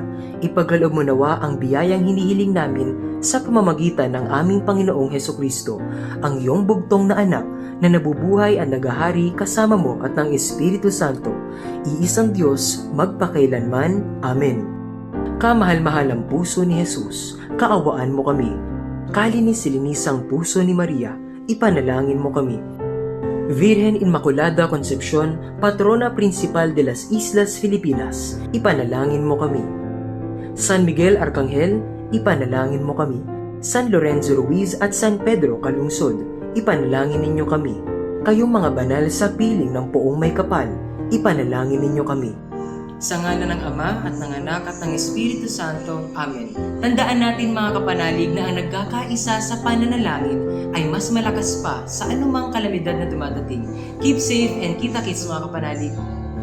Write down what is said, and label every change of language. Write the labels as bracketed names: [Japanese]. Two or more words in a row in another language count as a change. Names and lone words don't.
[Filipino] Ipagkaloob mo nawa ang biyayang hinihiling namin sa pamamagitan ng aming Panginoong Hesukristo, ang iyong bugtong na anak na nabubuhay at nagahari kasama mo at ng Espiritu Santo, iisang Diyos magpakailanman. Amen. Kamahal-mahalang puso ni Jesus, kaawaan mo kami. Kalinis-linisang puso ni Maria, ipanalangin mo kami. [Spanish] Virgen Inmaculada Concepcion, Patrona Principal de las Islas Filipinas, [Filipino] ipanalangin mo kami. San Miguel Arcangel, ipanalangin mo kami. San Lorenzo Ruiz at San Pedro Calungsod, ipanalangin ninyo kami. Kayong mga banal sa piling ng poong may kapal, ipanalangin ninyo kami. Sa ngalan ng Ama at ng Anak at ng Espiritu Santo. Amen. Tandaan natin mga kapanalig na ang nagkakaisa sa pananalangin ay mas malakas pa sa anumang kalamidad na dumadating. [English] Keep safe and [Filipino] kita-kits mga kapanalig.